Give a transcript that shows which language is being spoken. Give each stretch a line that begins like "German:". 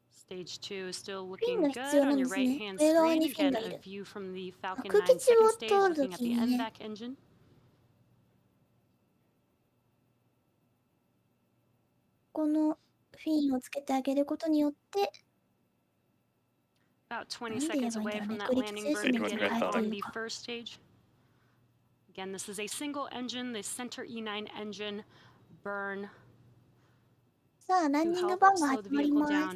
Japanese: フィンが必要なんですね。上側にフィンがいる。空気中を通るときにね、このフィンをつけてあげることによって、
English: About 20 seconds away from that landing burn beginning on the first stage. Again, this is a single engine, the center E9 engine burn.
Japanese: さあ、ランディングバーンが始まります。